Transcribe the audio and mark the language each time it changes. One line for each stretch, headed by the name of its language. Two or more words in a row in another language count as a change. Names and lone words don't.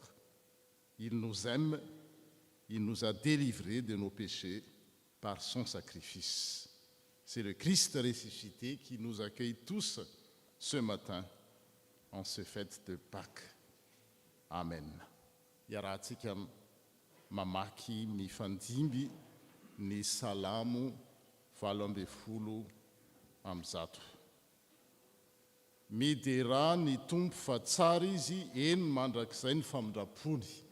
French: Il nous aime, il nous a délivrés de nos péchés par son sacrifice. C'est le Christ ressuscité qui nous accueille tous ce matin en ce fête de Pâques. Amen.
Malagasy: Iarahantsika mamaky mifandimby ny salamo 70 am'zato. Midera ny tompo fa tsara izy, eny mandrakizay ny famindrapony.